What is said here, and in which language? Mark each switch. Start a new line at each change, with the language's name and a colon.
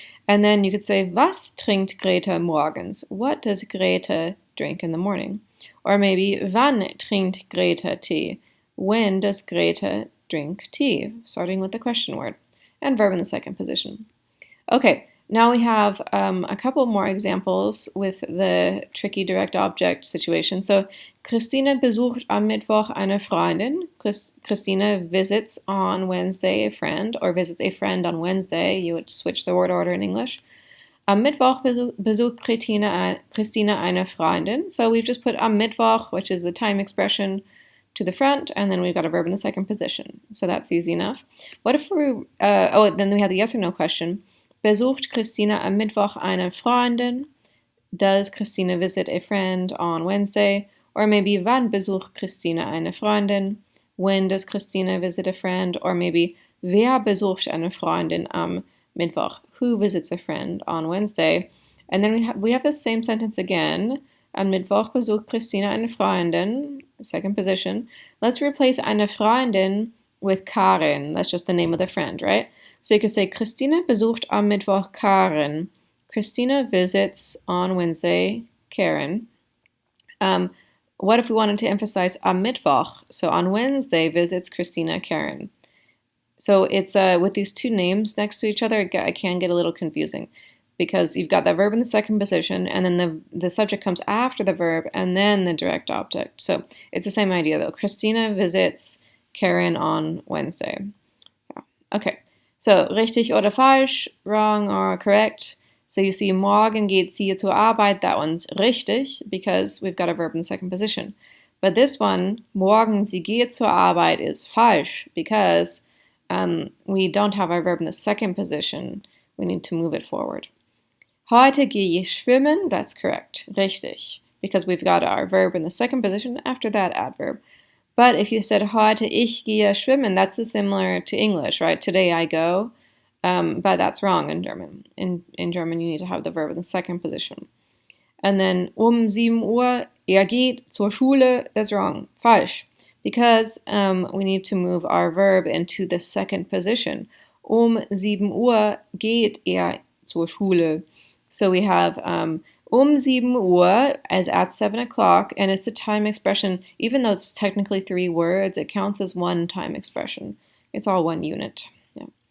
English: And then you could say,
German: was trinkt Greta morgens?
English: What does Greta drink in the morning? Or maybe,
German: wann trinkt Greta Tee?
English: When does Greta drink tea? Starting with the question word. And verb in the second position. Okay, now we have a couple more examples with the tricky direct object situation.
German: So, Christine besucht am Mittwoch eine Freundin.
English: Christina visits on Wednesday a friend, or visits a friend on Wednesday. You would switch the word order in English.
German: Am Mittwoch besucht Christina eine Freundin.
English: So we've just put am Mittwoch, which is the time expression, to the front, and then we've got a verb in the second position. So that's easy enough. What if we, then we have the yes or no question.
German: Besucht Christina am Mittwoch eine Freundin?
English: Does Christina visit a friend on Wednesday?
German: Or maybe, wann besucht Christina eine Freundin?
English: When does Christina visit a friend?
German: Or maybe, wer besucht eine Freundin am Mittwoch?
English: Who visits a friend on Wednesday? And then we have the same sentence again.
German: Am Mittwoch besucht Christina eine Freundin, second position.
English: Let's replace eine Freundin with Karin. That's just the name of the friend, right? So you could say,
German: Christina besucht am Mittwoch Karin.
English: Christina visits on Wednesday Karen. What if we wanted to emphasize am Mittwoch? So on Wednesday visits Christina Karen. So it's with these two names next to each other, it can get a little confusing because you've got that verb in the second position, and then the subject comes after the verb, and then the direct object. So it's the same idea, though. Christina visits Karen on Wednesday. Yeah. Okay, so
German: richtig oder falsch,
English: wrong or correct.
German: So you see, morgen geht sie zur Arbeit.
English: That one's richtig because we've got a verb in the second position. But this one,
German: morgen sie geht zur Arbeit,
English: is falsch because we don't have our verb in the second position. We need to move it forward.
German: Heute gehe ich schwimmen.
English: That's correct. Richtig. Because we've got our verb in the second position, after that adverb. But if you said
German: heute ich gehe schwimmen,
English: that's similar to English, right? Today I go. But that's wrong in German. In German, you need to have the verb in the second position.
German: And then 7 Uhr, geht zur Schule.
English: That's wrong. Falsch. Because we need to move our verb into the second position.
German: 7 Uhr geht zur Schule.
English: So we have 7 Uhr as at 7 o'clock, and it's a time expression. Even though it's technically 3 words, it counts as one time expression. It's all one unit. Yeah.